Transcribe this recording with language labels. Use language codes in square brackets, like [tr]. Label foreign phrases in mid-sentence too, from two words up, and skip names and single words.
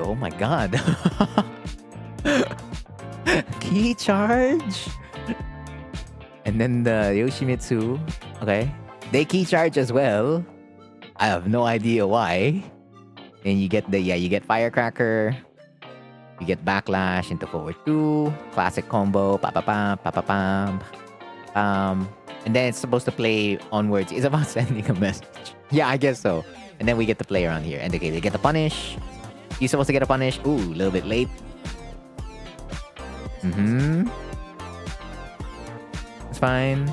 [en] Oh my god. Key charge. And then the Yoshimitsu. Okay. They key charge as well. I have no idea why. And you get you get Firecracker. You get Backlash into forward 2. Classic combo. Pa-pa-pam, pa-pa-pam. And then it's supposed to play onwards. It's about sending a message. Yeah, I guess so. And then we get to play around here. And okay, they get the punish. You're supposed to get a punish. Ooh, a little bit late. It's fine.